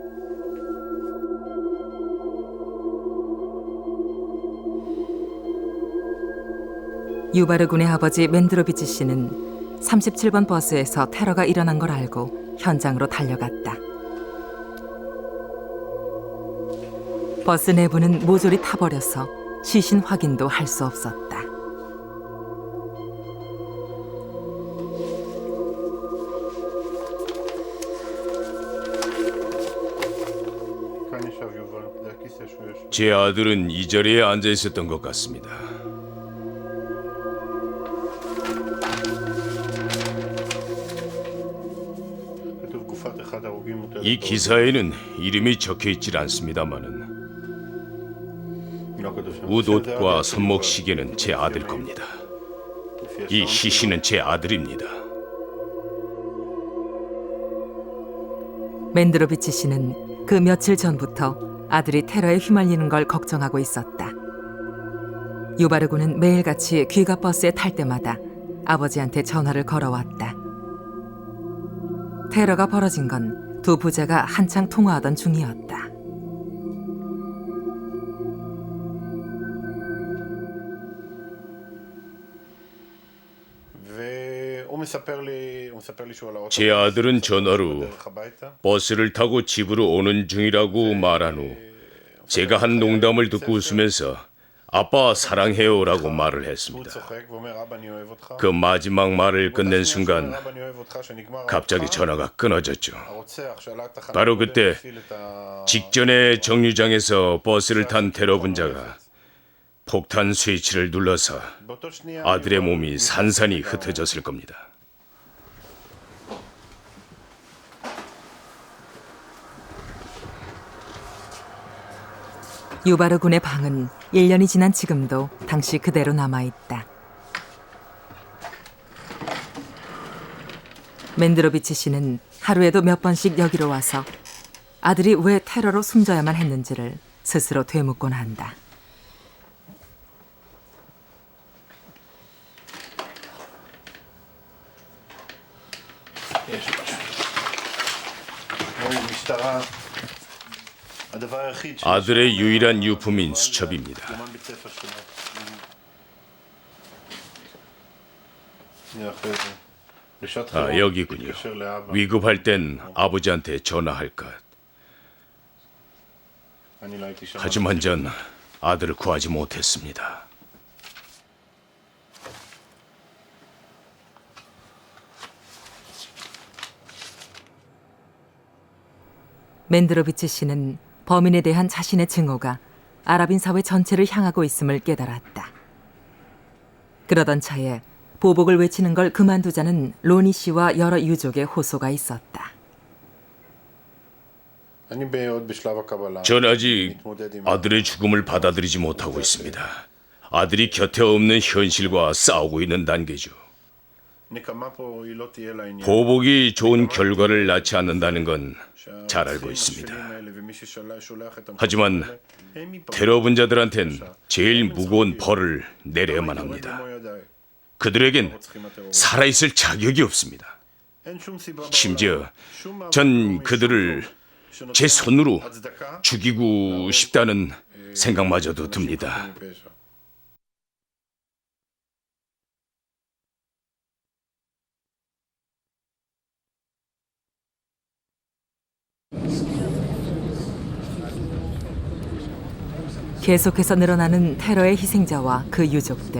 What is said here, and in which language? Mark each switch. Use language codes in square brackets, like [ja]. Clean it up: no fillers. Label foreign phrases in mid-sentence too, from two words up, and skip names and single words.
[ko] 유바르 군의 아버지 맨드로비치 씨는 37번 버스에서 테러가 일어난 걸 알고 현장으로 달려갔다. 버스 내부는 모조리 타버려서 시신 확인도 할 수 없었다. [he] כאן ישב יובל, זה הכיסא שהוא יושב. [ko] 제 아들은 이 자리에 앉아 있었던 것 같습니다. [he] כתוב גופת אחד ההרוגים מוטלת [ko] 이 기사에는 이름이 적혀 있질 않습니다만은 [he] לא כתוב שם. [ko] 웃옷과 손목 시계는 제 아들 겁니다. 이 시신은 제 아들입니다. 맨드로비치 씨는 그 며칠 전부터 아들이 테러에 휘말리는 걸 걱정하고 있었다. 유바르군은 매일같이 귀가 버스에 탈 때마다 아버지한테 전화를 걸어왔다. 테러가 벌어진 건 두 부자가 한창 통화하던 중이었다. [he] והוא מספר לי שהוא על האוטו. [ko] 제 아들은 전화로 [he] בדרך הביתה. [ko] 버스를 타고 집으로 오는 중이라고 말한 후 제가 한 농담을 듣고 웃으면서 아빠 사랑해요라고 말을 [he] הוא [ko] 했습니다. [he] צוחק ואומר אבא אני אוהב אותך. [ko] 그 마지막 말을 끝낸 순간 [he] אבא אני אוהב אותך שנגמר. [ko] 갑자기 전화가 끊어졌죠. [he] הרוצח שעלה לתחנת [ko] 바로 [he] הדלק [ko] 그때 [he] הפעיל את ה- [ko] 직전에 정류장에서 버스를 탄 테러 분자가 폭탄 스위치를 눌러서 [he] באותו שנייה [ko] 아들의 몸이 산산이 흩어졌을 겁니다. 유바르 군의 방은 1년이 지난 지금도 당시 그대로 남아있다. 맨드로비치 씨는 하루에도 몇 번씩 여기로 와서 아들이 왜 테러로 숨져야만 했는지를 스스로 되묻곤 한다. [he] יש משהו. משטרה. הדבר היחיד ש- [ko] 아들의 유일한 유품인 수첩입니다. [he] יומן בית ספר שלו. שנייה אחרי זה. לשעת חירום, [ko] 여기군요. [he] להתקשר לאבא. [ko] 위급할 땐 아버지한테 전화할 것. [he] אני לא הייתי שם. [ko] 하지만 전 아들을 구하지 못했습니다. 맨드로비치 씨는 범인에 대한 자신의 증오가 아랍인 사회 전체를 향하고 있음을 깨달았다. 그러던 차에 보복을 외치는 걸 그만두자는 로니 씨와 여러 유족의 호소가 있었다. [he] אני עוד בשלב הקבלה. [ko] 전 아직 [he] מתמודד עם- [ko] 아들의 죽음을 받아들이지 못하고 있습니다. 아들이 곁에 없는 현실과 싸우고 있는 단계죠. [he] נקמה פה היא לא תהיה לעניין. [ko] 보복이 좋은 결과를 낳지 않는다는 건 잘 알고 [he] שהרוצחים [ko] 있습니다. [he] השפלים האלה ומי ששולח את המקומות [ko] 하지만 [he] האלה, הם ייפגעו. [ko] 테러 분자들한텐 제일 무거운 벌을 내려야만 합니다. [he] במו ידיי. [ko] 그들에겐 [he] רוצחים הטרוריסטים. [ko] 살아있을 자격이 없습니다. [he] אין שום סיבה [ko] 심지어 [he] בעולם, שום [ko] 전 [he] מאבק, [ko] 그들을 [he] שום שנותן [ko] 제 손으로 [he] הצדקה [ko] 죽이고 싶다는 생각마저도 듭니다. [he] חפים מפשע. [ko] 계속해서 늘어나는 테러의 희생자와 그 유족들.